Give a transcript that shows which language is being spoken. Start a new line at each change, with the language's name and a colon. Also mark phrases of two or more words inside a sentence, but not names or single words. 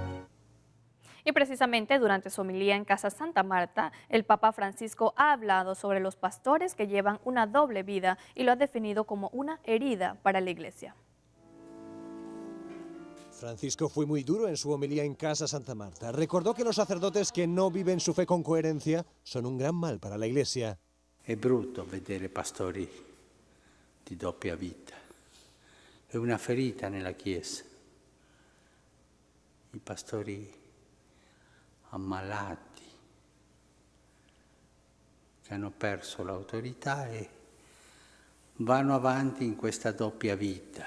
Spanish: Y precisamente durante su homilía en Casa Santa Marta, el Papa Francisco ha hablado sobre los pastores que llevan una doble vida y lo ha definido como una herida para la Iglesia. Francisco fue muy duro en su homilía en Casa Santa Marta. Recordó que los sacerdotes que no viven su fe con coherencia son un gran mal para la Iglesia.
Italian: È brutto vedere pastori di doppia vita. È una ferita nella Chiesa. I pastori ammalati, che hanno perso l'autorità e vanno avanti in questa doppia vita.